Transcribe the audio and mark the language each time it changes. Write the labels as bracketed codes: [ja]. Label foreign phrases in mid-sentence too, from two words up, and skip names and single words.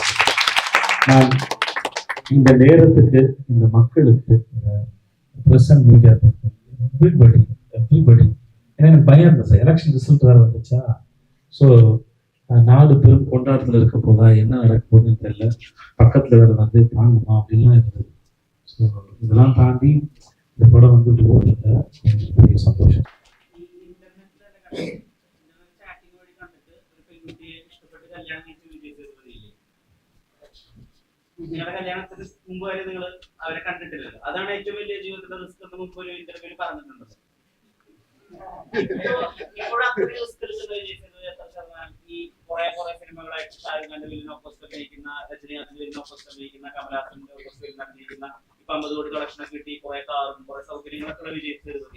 [ta] நான் இந்த நேரத்துக்கு இந்த மக்களுக்கு [en] present media everybody [ta] ஏன்னா எனக்கு பயம் இருந்தது சார். [en] election result [ta] வேறு வந்துச்சா. ஸோ நாடு பெரும் கொண்டாட்டத்தில் இருக்க போதா, என்ன நடக்க போகுதுன்னு தெரியல, பக்கத்தில் வேறு தாங்குமா அப்படின்லாம் இருந்தது. ஸோ இதெல்லாம் தாண்டி இந்த படம் வந்து ஓடுறதுல எனக்கு பெரிய சந்தோஷம். [ml] ചാറ്റിംഗ് വഴി കണ്ടിട്ട് ഒരു പെൺകുട്ടിയെ ഇഷ്ടപ്പെട്ട് കല്യാണം കഴിച്ച് വിജയ് സേതുപതിയില്ലേ? നിങ്ങളുടെ കല്യാണത്തിന് മുമ്പ് വരെ നിങ്ങൾ അവരെ കണ്ടിട്ടില്ലല്ലോ. അതാണ് ഏറ്റവും വലിയ ജീവിതത്തിലെ റിസ്ക് എന്ന് മുമ്പ് ഒരു ഇന്റർവ്യൂവിൽ പറഞ്ഞിട്ടുണ്ട്. ഇപ്പോൾ അത്രയും റിസ്ക് എടുക്കുന്ന വിജയ് സേതുപതി എത്ര ശതമാനം ഈ കുറെ സിനിമകളായിട്ട് ഷാരൂഖ് ഖാന്റെ വില്ലിന് ഓപ്പോസിറ്റ് അഭിനയിക്കുന്ന, രജനീകാന്തിന്റെ വില്ലിന് ഓപ്പോസിറ്റ് അഭിനയിക്കുന്ന, കമലഹാസന്റെ ഓപ്പോസിറ്റ് വില്ലിന് അഭിനയിക്കുന്ന, ഇപ്പൊ 50 കോടി കളക്ഷനൊക്കെ കിട്ടി, കുറെ കാറും കുറെ സൗകര്യങ്ങളൊക്കെ ഉള്ള വിജയ് സേതുപതി.